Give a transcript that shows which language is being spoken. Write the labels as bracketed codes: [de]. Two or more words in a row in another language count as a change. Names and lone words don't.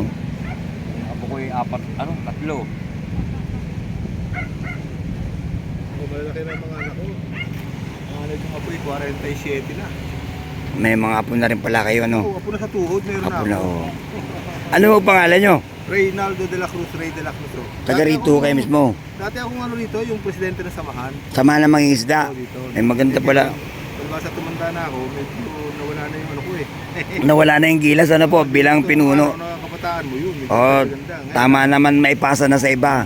[tl] Ako ko ay apat, tatlo. Malalaki na yung mga anak ko. Mga anak yung apoy, 47 na. May mga apo na rin pala kayo, ano? Oo, apo na sa tuhod, meron Apo na na, ako. oo. Ano ang pangalan nyo? Reynaldo de la Cruz, Rey de la Cruz. Taga rito kayo mismo. Dati akong rito, yung presidente ng samahan. Sama na mangingisda. Oo, dito. Ay maganda pala. Palibasa tumanda na ako, medyo nawala na yung ano ko eh. Nawala na yung gilas, ano po, bilang pinuno. Ano ang kabataan mo yun. medyo Oo, maganda. Ngayon, tama naman maipasa na sa iba.